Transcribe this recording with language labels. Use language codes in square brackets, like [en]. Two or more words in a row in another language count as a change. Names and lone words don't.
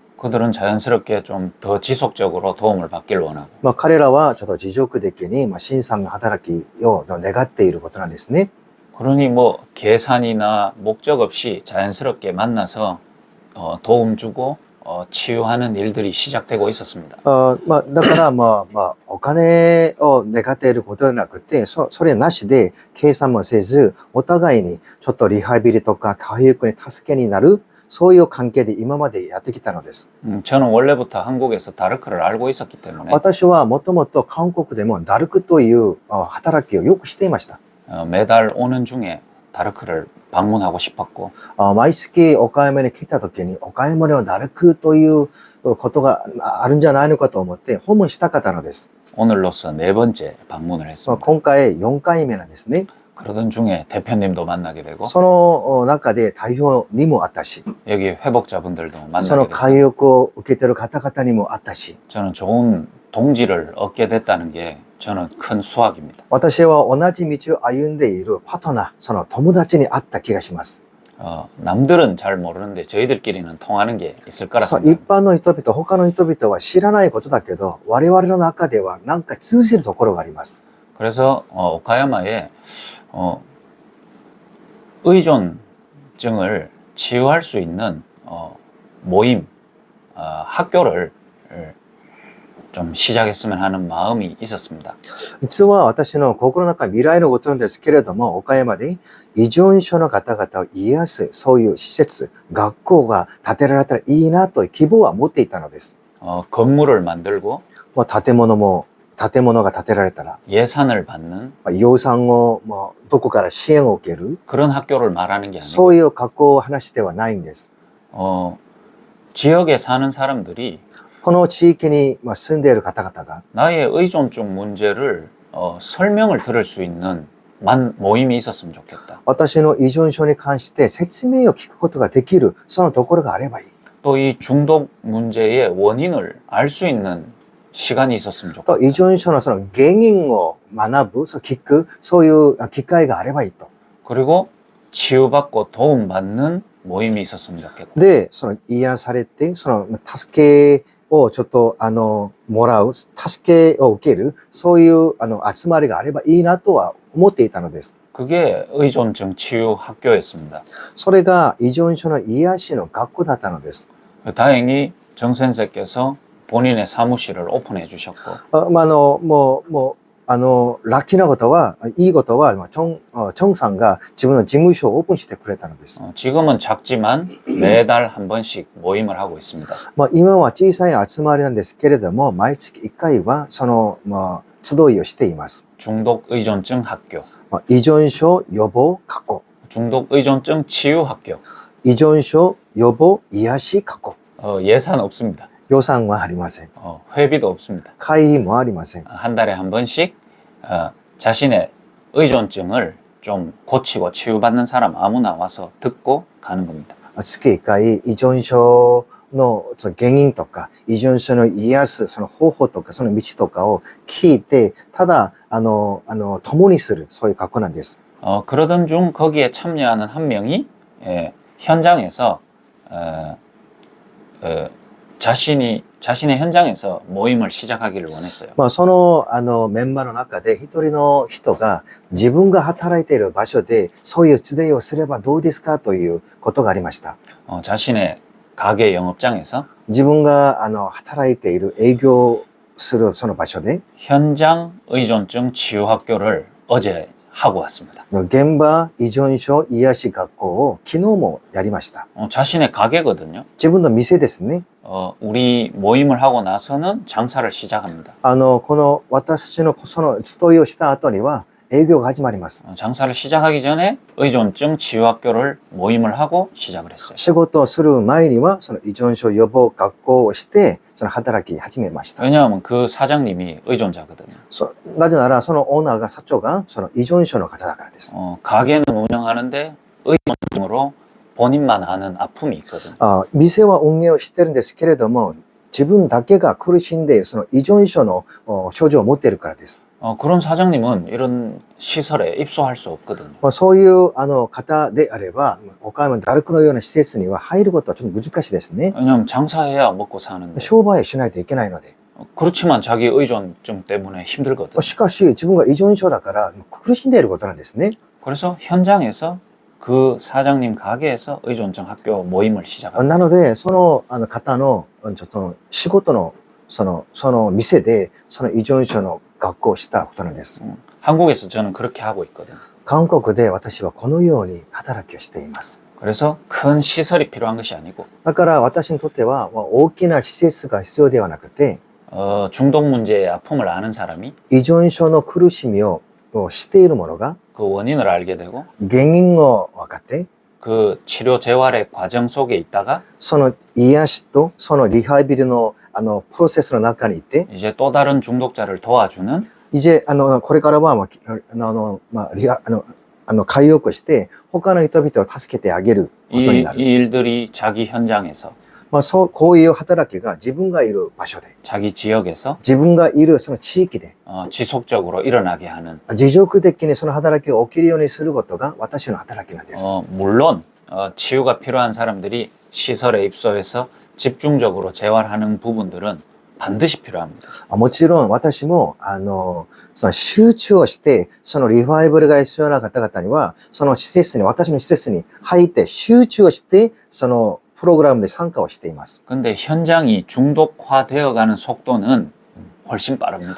[ko] 그들은 자연스럽게 좀 더 지속적으로 도움을 받길 원하고 [ja] 彼らはちょっと持続的に신상の働きを願っていることなんですね。 [ko] 그러니 뭐 계산이나 목적 없이 자연스럽게 만나서 도움 주고 치유하는 일들이 시작되고 있었습니다. [ja] だから、お金を願っていることではなくて、それなしで、計算もせず、お互いにちょっとリハビリとか回復に助けになる、そういう関係で今までやってきたのです。 [ko] 저는 원래부터 한국에서 다르크를 알고 있었기 때문에 [ja] 私はもともと韓国でもダルクという働きをよくしていました。 [ko] 매달 오는 중에 다르크를 방문하고 싶었고 [ja] 毎月岡山に来た時に岡山のダルクということがあるんじゃないのかと思って訪問したかったのです。 [ko] 오늘로서 4번째 방문을 했습니다. [ja] 今回4回目なんですね。 [ko] 그러던 중에 대표님도 만나게 되고 [ja] その中で代表にもあったし、 [ko] 여기 회복자분들도 [ja] そ [ko] 만나게 [ja] の [ko] 됐어요. [ja] 回復を受けている方々にもあったし、 [ko] 저는 좋은 동지를 얻게 됐다는 게 저는 큰 수확입니다. [ja] 私は同じ道を歩んでいるパートナー、その友達に会った気がします。 [ko] 남들은 잘 모르는데 저희들끼리는 통하는 게 있을 거라 [ja] 一 [ko] 생각합니다. [ja] 般の人々、他の人々は知らないことだけど、我々の中ではなんか通じるところがあります。 [ko] 그래서 오카야마에 의존증을 치유할 수 있는 모임, 학교를 좀 시작했으면 하는 마음이 있었습니다. [ja] 実は私の心の中未来のことなんですけれども、岡山で依存症の方々を癒す、そういう施設、学校が建てられたらいいなという希望は持っていたのです。 [ko] 건물을 만들고 [ja] 建物が建てられたら、 [ko] 예산을 받는 [ja] 予算をどこから支援を受ける、 [ko] 그런 학교를 말하는 게 [ja] そ [ko] 아니고 [ja] ういう学校を話ではないんです。 [ko] 지역에 사는 사람들이 [ja] この地域に住んでいる方々が、 [ko] 나의 의존증 문제를 설명을 들을 수 있는 모임이 있었으면 좋겠다. [ja] 私の依存症に関して説明を聞くことができる、そのところがあればいい。 [ko] 또 이 중독 문제의 원인을 알 수 있는 시간이 있었으면 [ja] と [ko] 좋겠다. [ja] 依存症のその原因を学ぶ、聞く、そういう機会があればいいと。 [ko] 그리고 치유받고 도움받는 모임이 있었으면 좋겠다. [ja] で、その癒されて、その助けをちょっともらう、助けを受ける、そういう集まりがあればいいなとは思っていたのです。 [ko] 그게 의존증 치유 학교였습니다. [ja] それが依存症の癒しの学校だったのです。 [ko] 다행히 정 先生께서 본인의 사무실을 오픈해 주셨고 [ja] ラッキーなことは、いいことは、チョンさんが自分の事務所をオープンしてくれたのです。 [ko] 지금은 작지만 매달 한 번씩 모임을 하고 있습니다. [ja] 今は小さい集まりなんですけれども、毎月1回はその、集いをしています。 [ko] 중독 의존증 학교, [ja] 依存症予防学校、 [ko] 중독 의존증 치유 학교. [ja] 依存症予防癒し学校。 [ko] 예산 없습니다. [ja] 予算はありません。 [ko] 회비도 없습니다. [ja] 会費もありません。 [ko] 한 달에 한 번씩 자신의 의존증을 좀 고치고 치유받는 사람 아무나 와서 듣고 가는 겁니다. [ja] 月1回依存症のその原因とか、依存症の癒すその方法とか、その道とかを聞いて、ただ、共にする、そういう学校なんです。 [ko] 그러던 중 거기에 참여하는 한 명이 현장에서 자신의 현장에서 모임을 시작하기를 원했어요. [ja] その、メンバーの中で一人の人が自分が働いている場所でそういう集いをすればどうですかということがありました。 [ko] 자신의 가게 영업장에서 [ja] 自分が働いている営業するその場所で [ko] 현장 의존증 치유 학교를 어제 하고 왔습니다. [ja] 現場依存症癒し学校を昨日もやりました。 [ko] 자신의 가게거든요. [ja] 自分の店ですね。 [ko] 우리 모임을 하고 나서는 장사를 시작합니다. [ja] この私たちのその集いをした後には営業が始まります。 [ko] 장사를 시작하기 전에 의존증 치유 학교를 모임을 하고 시작을 했어요. [ja] 仕事をする前にはその依存症予防学校をしてその働き始めました。 [ko] 왜냐하면 그 사장님이 의존자거든요. [ja] なぜならそのオーナーが社長がその依存症の方だからです。 [ko] 가게는 운영하는데 의존증으로 본인만 아는 아픔이 있거든요. [ja] 店は運営をしてるんですけれども、自分だけが苦しんでその依存症の症状を持っているからです。 [ko] 그런 사장님은 이런 시설에 입소할 수 없거든요. [ja] そういう方であれば、岡山ダルクのような施設には入ることはちょっと難しいですね。 [ko] 왜냐하면 장사해야 먹고 사는데. [ja] 商売をしないといけないので。 [ko] 그렇지만 자기 의존증 때문에 힘들거든요. [ja] しかし自分が依存症だから苦しんでいることなんですね。 [ko] 그래서 현장에서 그 사장님 가게에서 의존증 학교 모임을 あ 시작합니다. [ja] なので、その、方の、ちょっと、仕事の、その店で、その依存症の学校をしたことなんです。 [ko] 한국에서 저는 그렇게 하고 있거든요. [ja] 韓国で私はこのように働きをしています。 [ko] 그래서 큰 시설이 필요한 것이 아니고 [ja] だから私にとっては、大きな施設が必要ではなくて、 [ko] 중독 문제의 아픔을 아는 사람이 [ja] 依存症の苦しみを知っている者が、 [ko] 그 원인을 알게 되고 [ja] 原因を分かって、 [ko] 그 치료 재활의 과정 속에 있다가 [ja] その癒しとそのリハビリのプロセスの中にいて、 [ko] 이제 또 다른 중독자를 도와주는 [ja] 이제 これからは回復して他の人々を助けてあげることに [ko] 이 [ja] なる。 [ko] 일들이 자기 현장에서 [ja] こういう働きが自分がいる場所で、 [ko] 자기 지역에서 [ja] 自分がいるその地域で、 [ko] 지속적으로 일어나게 하는 [ja] 持続的にその働きが起きるようにすることが私の働きなんです。 [ko] 물론 치유가 필요한 사람들이 시설에 입소해서 집중적으로 재활하는 부분들은 반드시 필요합니다. [ja] もちろん私も、その集中をして、そのリバイバルが必要な方々には、その施設に、私の施設に入って集中をして、そのプログラムで参加をしています。 [ko] 근데 현장이 중독화되어 가는 속도는 훨씬 빠릅니다.